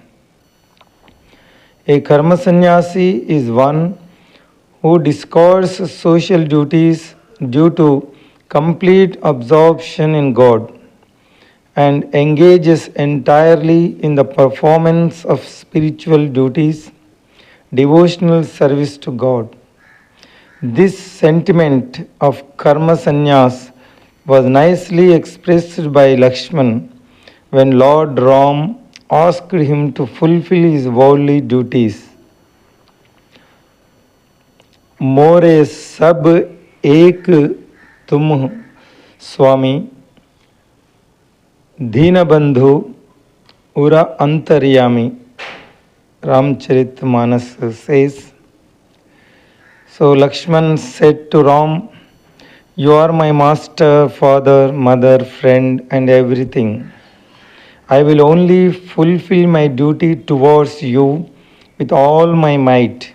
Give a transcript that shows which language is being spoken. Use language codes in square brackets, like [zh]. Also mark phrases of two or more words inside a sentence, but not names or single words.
[en] A karma sannyasi is one who discards social duties due to complete absorption in God and engages entirely in the performance of spiritual duties, devotional service to God. This sentiment of karma sannyas was nicely expressed by Lakshman when Lord Ram asked him to fulfill his worldly duties. [awa] मोरे सब एक तुम स्वामी, दीनबंधु उरा अंतर्यामी. [en] Ramcharitmanas says, so Lakshman said to Ram, You are my master, father, mother, friend, and everything. I will only fulfill my duty towards you with all my might.